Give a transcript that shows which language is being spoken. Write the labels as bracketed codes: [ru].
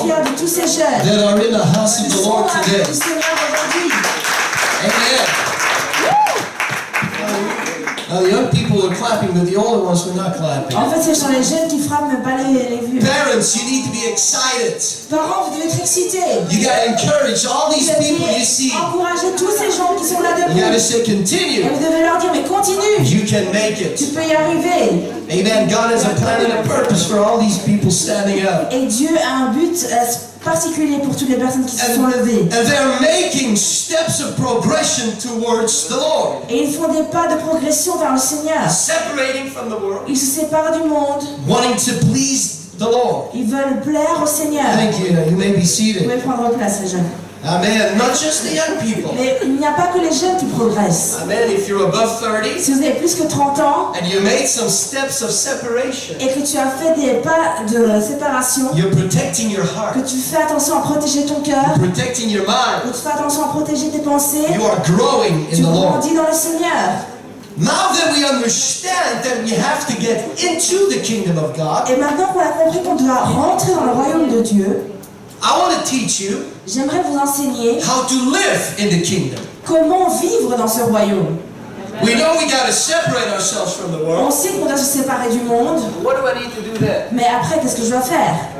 [fr] fiers de tous ces jeunes. [en] that are in the house of [fr] Ils [en] the [fr] sont [en] Lord [fr] là [en] today. [fr] du Seigneur aujourd'hui. [en] Amen. Now, the young people are clapping, but the older ones were not clapping. [fr] En fait, ce sont les jeunes qui frappent, mais pas les vieux. [en] Parents, you need to be excited. [fr] Parents, vous devez être excités. [en] You got to encourage all [fr] Vous [en] these people you [fr] devez [en] see. [fr] encourager tous ces gens qui sont là [en] You got to [fr] debout. [en] say, [fr] Et [en] continue. [fr] vous devez leur dire, mais continue. [en] You can make [fr] Tu [en] it. [fr] peux y arriver. [en] Amen. God has a plan and a purpose for all these people standing up. [fr] Et Dieu a un but particulier pour toutes les personnes qui se sont levées. [en] And they're making steps of progression towards the Lord. [fr] Et ils font des pas de progression vers le Seigneur. [en] Separating from the world, [fr] Ils se séparent du monde. [en] wanting to please the Lord. [fr] Ils veulent plaire au Seigneur. [en] Thank you. You may be [fr] Vous [en] seated. [fr] pouvez prendre place, les jeunes. [en] Amen. Not just the young people. [fr] Mais il n'y a pas que les jeunes qui progressent. [en] Amen. If you're above 30 [fr] Si vous avez plus que 30 ans [en] and you made some steps of separation, [fr] et que tu as fait des pas de séparation, [en] you're protecting your [fr] que [en] heart, [fr] tu fais attention à protéger ton cœur, [en] protecting your [fr] que [en] mind. [fr] tu fais attention à protéger tes pensées, [en] You are growing in [fr] tu [en] the Lord. [fr] grandis dans le Seigneur. [en] Now that we understand that we have to get into the kingdom of God, [fr] Et maintenant qu'on a compris qu'on doit rentrer dans le royaume de Dieu, [en] I want to teach you [fr] j'aimerais vous enseigner [en] how to live in the kingdom. [fr] comment vivre dans ce royaume. [en] We know we got to separate ourselves from the [fr] On [en] world. [fr] sait qu'on doit se séparer du monde, [en] What do I need to do then? [fr] mais après, qu'est-ce que je dois faire?